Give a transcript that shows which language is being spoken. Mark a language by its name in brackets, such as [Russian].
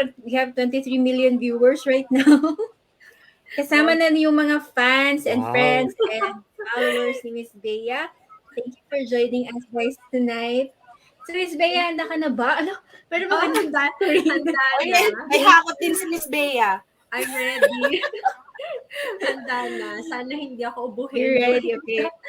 [English] We have 23 million viewers right now. [Filipino] Kasama na yung mga [English] fans and Wow. friends and followers ni Miss Bea. Thank you for joining us guys tonight. [Filipino] So Miss Bea, handa ka na ba? Pero Oh, handa na. May hakot din si Miss Bea. [English] I'm ready. [Filipino] Handa na. Sana hindi ako ubuhin [English] You're ready, okay?